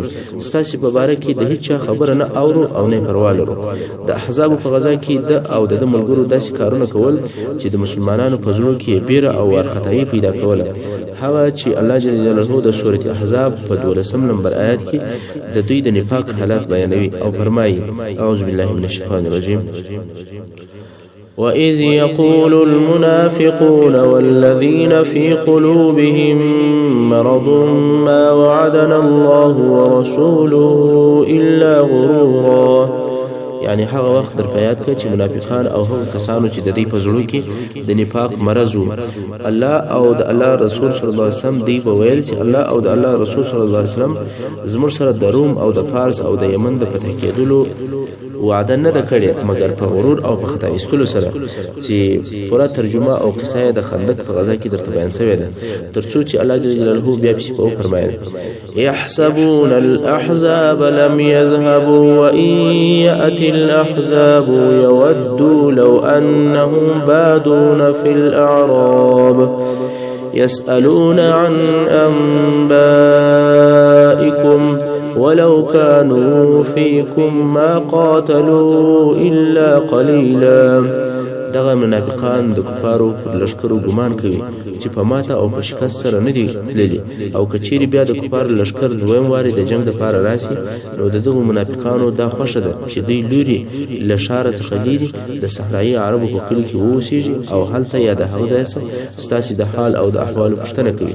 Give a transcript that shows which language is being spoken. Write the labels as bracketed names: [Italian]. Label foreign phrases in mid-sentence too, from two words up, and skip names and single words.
[Pashto] تاسو په باره کې د هیڅ خبره نه اورو او نه پروا لرو. د احزاب په غزا کې د او د ملګرو داسې کارونه کول چې د مسلمانانو په زړه کې بیره او ورختایي پیدا کوله. هغه چې الله [Arabic] جل جلاله [Pashto] د سورۃ احزاب په 12 نمبر آیات کې د دوی د نفاق حالات بیانوي او فرمایي: [Arabic] اعوذ بالله من الشیطان الرجیم. وَإِذْ يَقُولُ الْمُنَافِقُونَ وَالَّذِينَ فِي قُلُوبِهِم مَّرَضٌ مَّا وَعَدَنَا اللَّهُ وَرَسُولُهُ إِلَّا غُرُورًا. [Pashto] یعنی هغه وخت در پیاد کړه چې منافقان او هغه کسانو چې د دې په زړه کې د نفاق مرض وو، الله او د الله رسول [Arabic] صلی الله علیه وسلم [Pashto] دی په ویل چې الله او د الله رسول [Arabic] صلی الله علیه وسلم [Pashto] زموږ سره د روم او د فارس او د یمن د فتح کېدلو وعده نه ده کړې، مګر په غرور او په خطا ایستلو سره، چې پوره ترجمه او قصه د خندق په غزا کې درته بیان شوې ده، ترڅو چې الله [Arabic] جل جلاله [Pashto] بیا په سپو فرمایي: [Arabic] يحسبون الأحزاب لم يذهبوا وإن يأتي الأحزاب يودوا لو أنهم بادون في الأعراب يسألون عن أنبائكم ولو كانوا فيكم ما قاتلوا إلا قليلا. [Pashto] دغه منافقان د کفارو پر لشکرو ګمان کوي چې په ماته او په شکست سره نه دي تللي، او کچيري بیا د کفارو لشکر دویم واري د جنگ لپاره راسي، نو دغه منافقانو دا خوښه ده چې دوی لوري له شار څخه لري د صحرایي عربو په کلی کې ووسیږي، او هلته یا د هغه ځای ستاسو د حال او د احوال پوښتنه کوي.